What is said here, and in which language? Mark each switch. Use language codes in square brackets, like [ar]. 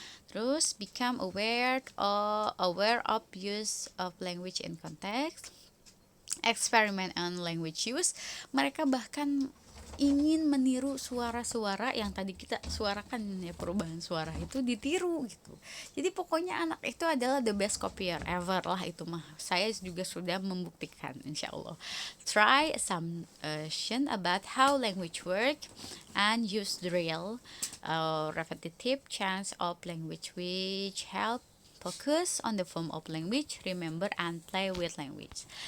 [en] Terus become aware of use of language in context, experiment on language use. [id] Mereka bahkan ingin meniru suara-suara yang tadi kita suarakan ya, perubahan suara itu ditiru gitu. Jadi pokoknya anak itu adalah [en] the best copier ever [id] lah, itu mah saya juga sudah membuktikan insyaallah. [en] Try some assumption about how language work and use drill repetitive chants of language which help focus on the form of language, remember and play with language.